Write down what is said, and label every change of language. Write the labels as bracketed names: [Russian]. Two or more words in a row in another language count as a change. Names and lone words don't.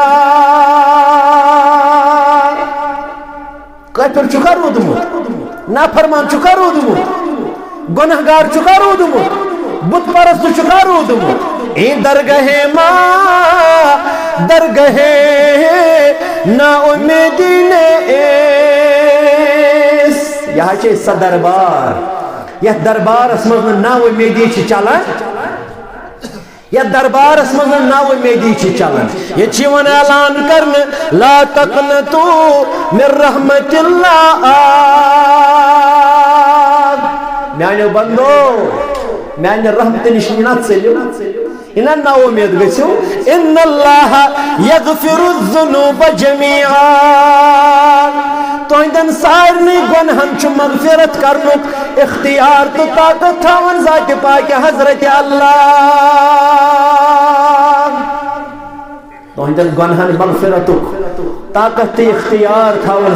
[Kashmiri] کافر چکا رودمت نافرمان چکا رودمت گناہگار چکا رودمت بت پرست چکا رودمت [Persian] این درگاہ ماں درگاہ نا امیدی نیس [Kashmiri] یہاں چھے سا دربار یہ دربار اسمزن نا امیدی چھ چلن یہ دربار اسمزن نا امیدی چھ چلن یہ چیون اعلان کرن [Arabic] لا تقنطو من رحمت اللہ [Kashmiri] میانے بندو میانے رحمت نشنات سے لیو انہاں نا امید گژھو [Arabic] ان اللہ یغفر الذنوب جميعا [Kashmiri] تہندن سارنی گنہن چھ مغفرت کرنک اختیار تو طاقت تھاون ذات پاک حضرت اللہ تہندن گنہن مغفرتک طاقت اختیار تھاون